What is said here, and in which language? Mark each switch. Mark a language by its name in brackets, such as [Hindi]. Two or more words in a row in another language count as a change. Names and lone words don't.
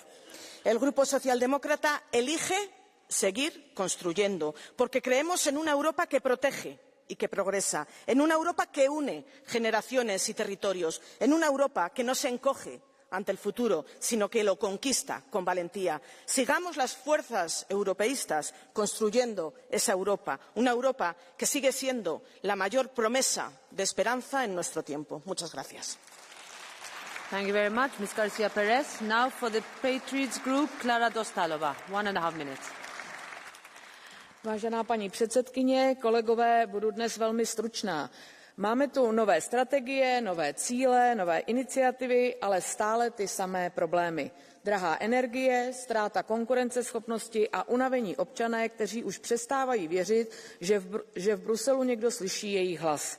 [Spanish] El Grupo Socialdemócrata elige seguir construyendo, porque creemos en una Europa que protege y que progresa, en una Europa que une generaciones y territorios, en una Europa que no se encoge ante el futuro, sino que lo conquista con valentía. Sigamos las fuerzas europeístas construyendo esa Europa, una Europa que sigue siendo la mayor promesa de esperanza en nuestro tiempo. Muchas gracias. [English] Thank you very much, Ms. Garcia Perez. Now for the Patriots Group, Klára Dostálová, 1.5 minutes. [Czech] Vážená paní předsedkyně, kolegové, budu dnes velmi stručná. Máme tu nové strategie, nové cíle, nové iniciativy, ale stále ty samé problémy. Drahá energie, ztráta konkurenceschopnosti a unavení občané, kteří už přestávají věřit, že v Bruselu někdo slyší jejich hlas.